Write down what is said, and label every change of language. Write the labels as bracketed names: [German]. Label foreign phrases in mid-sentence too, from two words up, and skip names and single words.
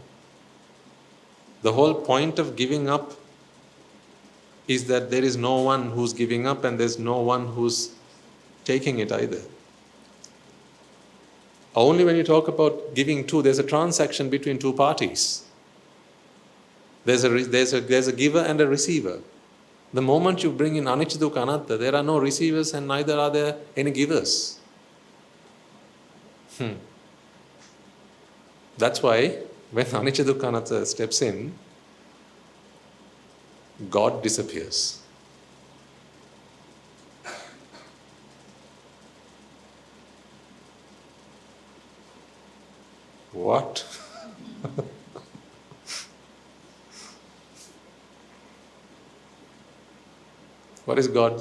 [English] The whole point of giving up is that there is no one who's giving up and there's no one who's taking it either. Only when you talk about giving to, there's a transaction between two parties. There's a giver and a receiver. The moment you bring in [Pali] anicca, dukkha, anatta, [English] there are no receivers and neither are there any givers. That's why when [Pali] anicca, dukkha, anatta [English] steps in, God disappears. What? What is God?